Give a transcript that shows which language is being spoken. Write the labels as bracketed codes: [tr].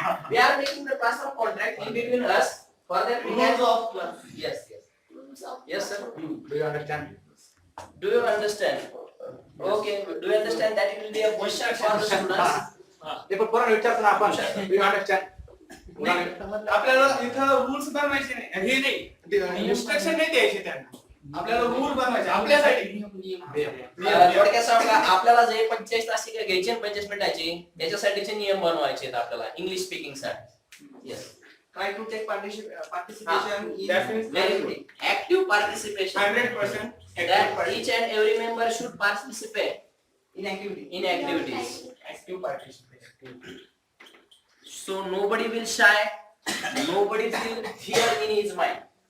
[en] We are making the classroom contract in between us. For that we can. Rules of class. Yes, yes. Yes, sir. Do you understand? Do you understand? Okay. Do you understand that it will be a question for the students? [mr] ते पण पुन्हा विचारतो ना आपण. [en] Do you understand? [mr] आपल्याला इथं rules बनवायचे नाही, हे नाही इन्स्ट्रक्शन नाही द्यायचे त्यांना, आपल्याला रूल बनवायचे आपल्यासाठी. थोडक्यात सांगा, आपल्याला जे 45 तासिका घ्यायचे आणि 45 मिनिटाचे त्याच्यासाठीचे नियम बनवायचे आहेत आपल्याला इंग्लिश स्पीकिंग साठी. [en] Yes, Try to take participation in That means very good. Active participation. 100% That each and every member should participate in activity. in activities. active participation. So nobody will shy, nobody will fear in his mind.